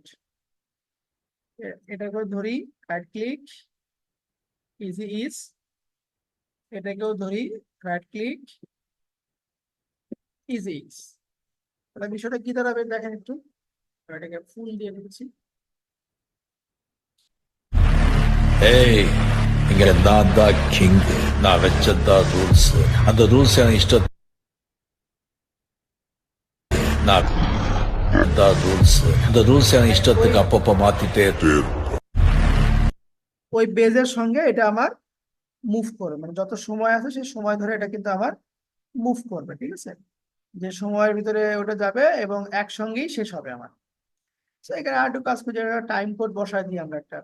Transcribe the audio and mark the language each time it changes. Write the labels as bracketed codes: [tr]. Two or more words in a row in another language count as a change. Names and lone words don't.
[bn] এটা করে ধরি, [en] right click, easy ease, [bn] এটাকেও ধরি, [en] right click, easy ease. [bn] তাহলে বিষয়টা কি দাঁড়াবে দেখেন একটু। এটাকে ফুল দিয়ে দিচ্ছি। [ta] ஏய் இங்க நான் தான் கிங், நான் வச்சதான் ரூல்ஸ். அந்த ரூல்ஸ் எனக்கு இஷ்டம். நான் தான் ரூல்ஸ், அந்த ரூல்ஸ் எனக்கு இஷ்டத்துக்கு அப்பப்போ மாத்திட்டே இருக்கு. [bn] ওই বেজের সঙ্গে এটা আমার মুভ করবে, মানে যত সময় আছে সেই সময় ধরে এটা কিন্তু আমার মুভ করবে, ঠিক আছে? যে সময়ের ভিতরে ওটা যাবে এবং একসঙ্গেই শেষ হবে আমার। তো এখানে আর একটু কাজ করে [en] time code [bn] বসায় দিই আমরা একটা।